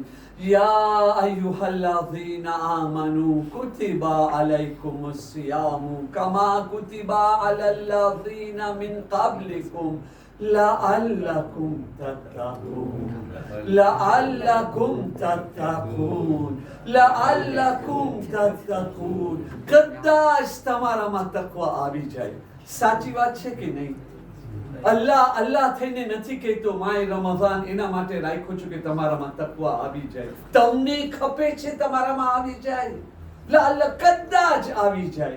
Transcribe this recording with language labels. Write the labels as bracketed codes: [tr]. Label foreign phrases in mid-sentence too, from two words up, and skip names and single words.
[ar] يا أيها الذين آمنوا كتب عليكم الصيام كما كتب على الذين من قبلكم لعلكم تتقون. لعلكم تتقون. لعلكم تتقون. [gu] कदाच તમારામાં તકવા આવી જાય। સાચી વાત છે કે નહીં? અલ્લાહ થઈને નથી કહેતો માય રમઝાન એના માટે રાખ્યો છું કે તમારામાં તકવા આવી જાય। તમને ખપે છે તમારામાં આવી જાય, અલ્લાહ કદાચ આવી જાય।